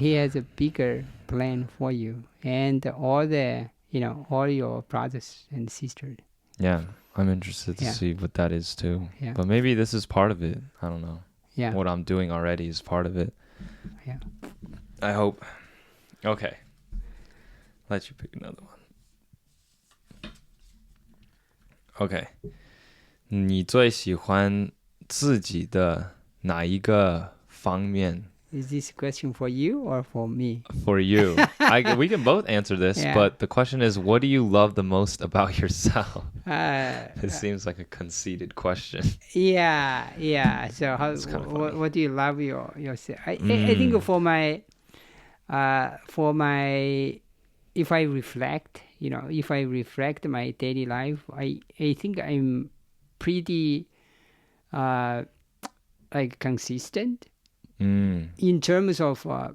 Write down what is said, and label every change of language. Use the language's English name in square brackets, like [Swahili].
[English] he has a bigger plan for you and all the all your brothers and sisters. Yeah, I'm interested to Yeah. see what that is too. Yeah. But maybe this is part of it. I don't know. Yeah. What I'm doing already is part of it. Yeah. I hope. Okay. Let you pick another one. Okay. [Chinese] 你最喜欢自己的哪一个方面 [English] Is this question for you or for me? for you? We can both answer this, Yeah. but the question is, what do you love the most about yourself? Uh, This seems like a conceited question. yeah. So It's kinda funny. what do you love yourself? I think for my if I reflect, if I reflect my daily life, I think I'm pretty like consistent in terms of